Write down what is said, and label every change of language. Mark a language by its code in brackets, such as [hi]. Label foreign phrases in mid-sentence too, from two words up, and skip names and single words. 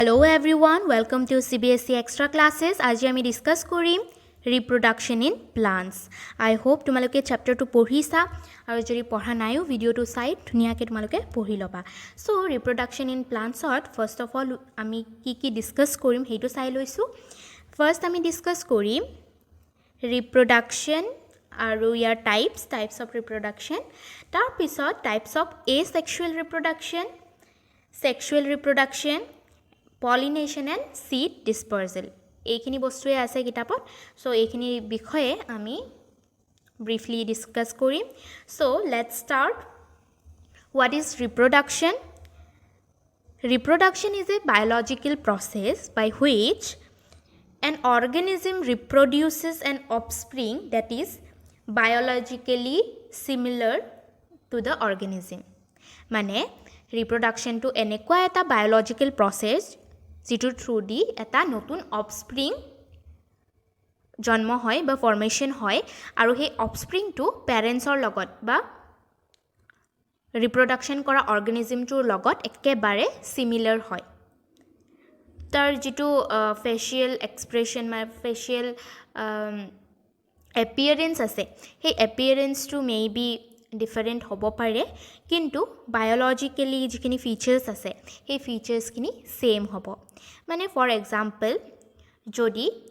[en] Hello everyone, welcome to CBSE extra classes. [as] আজি আমি ডিসকাস কৰিম [en] reproduction in plants. I hope [as] তোমালোকে chapter to পঢ়িছা আৰু যদি পঢ়া নাইও ভিডিওটো চাই ধুনিয়াকে তোমালোকে পঢ়ি লবা. [en] So reproduction in plants [as] ত [en] first of all [as] আমি কি ডিসকাস কৰিম হেইটো চাই লৈছো. First আমি ডিসকাস কৰিম reproduction আৰু ইয়াৰ [en] types of reproduction. [as] তাৰ পিছত [en] types of asexual reproduction, sexual reproduction, pollination and seed dispersal. [as] এইখিনি বস্তুৱে আছে কিতাপত. সো এইখিনি বিষয়ে আমি [en] briefly discuss [as] কৰিম. [en] So let's start. What is reproduction? Reproduction is a biological process by which an organism reproduces an offspring that is biologically similar to the organism. [as] মানে reproduction to এনেকুৱা এটা [en] biological process [as] যিটো থ্ৰু দি এটা নতুন অফস্প্ৰিং জন্ম হয় বা ফৰ্মেশন হয় আৰু সেই অফস্প্ৰিংটো পেৰেন্টছৰ লগত বা ৰিপ্ৰডাকশন কৰা অৰ্গানিজমটোৰ লগত একেবাৰে সিমিলাৰ হয় তাৰ যেটো [en] facial expression [as] বা [en] facial appearance [as] আছে সেই এপিয়াৰেন্সটো [en] maybe different [as] হ'ব পাৰে কিন্তু বায়োলজিক্যালি যিখিনি ফিচাৰ্স আছে সেই ফিচাৰ্সখিনি সেম হ'ব মানে [en] for example [as] যদি